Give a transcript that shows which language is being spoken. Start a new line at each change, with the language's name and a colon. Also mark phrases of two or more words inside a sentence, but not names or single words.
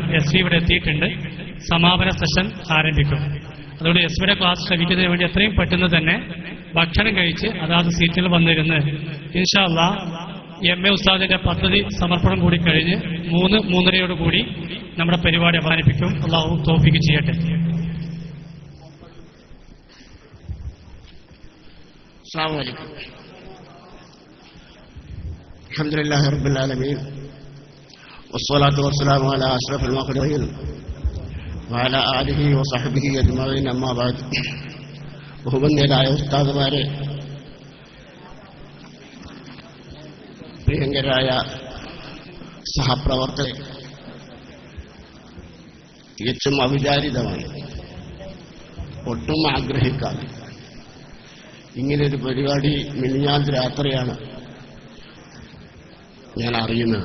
Malayalam: എസ് വി ഇവിടെ എത്തിയിട്ടുണ്ട്. സമാപന സെഷൻ ആരംഭിക്കും. അതുകൊണ്ട് എസ് വിയുടെ ക്ലാസ് ശ്രമിക്കുന്നതിന് വേണ്ടി എത്രയും പെട്ടെന്ന് തന്നെ ഭക്ഷണം കഴിച്ച് അതാത് സീറ്റുകൾ വന്നിരുന്ന്
Arabic: إن شاء الله
Malayalam: MA ഉസ്താദിന്റെ പദ്ധതി സമർപ്പണം കൂടി കഴിഞ്ഞ് 3:30 നമ്മുടെ പരിപാടി അവസാനിപ്പിക്കും. അല്ലാഹു തൗഫീഖ് ചെയ്യട്ടെ.
Arabic: السلام عليكم. الحمد لله رب العالمين والصلاة والسلام على أشرف المخلوقين وعلى آله وصحبه أجمعين. أما بعد.
Malayalam: ബഹുമാന്യരായ ഉസ്താദുമാരെ, പ്രിയങ്കരായ സഹപ്രവർത്തകരെ, തികച്ചും അവിചാരിതമായി ഒട്ടും ആഗ്രഹിക്കാതെ ഇങ്ങനൊരു പരിപാടി മിനിഞ്ഞാന്ന് രാത്രിയാണ് ഞാൻ അറിയുന്നത്.